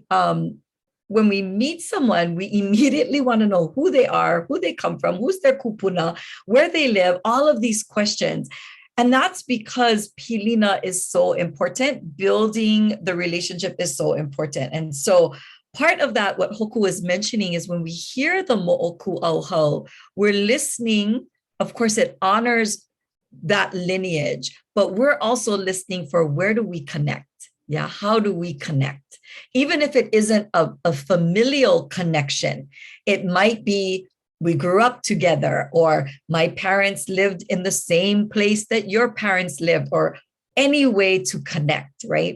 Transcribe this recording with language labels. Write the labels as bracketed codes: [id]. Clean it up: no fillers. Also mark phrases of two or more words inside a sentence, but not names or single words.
[en] When we meet someone, we immediately want to know who they are, who they come from, who's their kupuna, where they live, all of these questions. And that's because Pilina is so important. Building the relationship is so important. And so part of that, what Hoku is mentioning, is when we hear the moʻokūʻauhau, we're listening. Of course, it honors that lineage, but we're also listening for where do we connect? Yeah, how do we connect? Even if it isn't a familial connection, it might be we grew up together, or my parents lived in the same place that your parents lived, or any way to connect, right?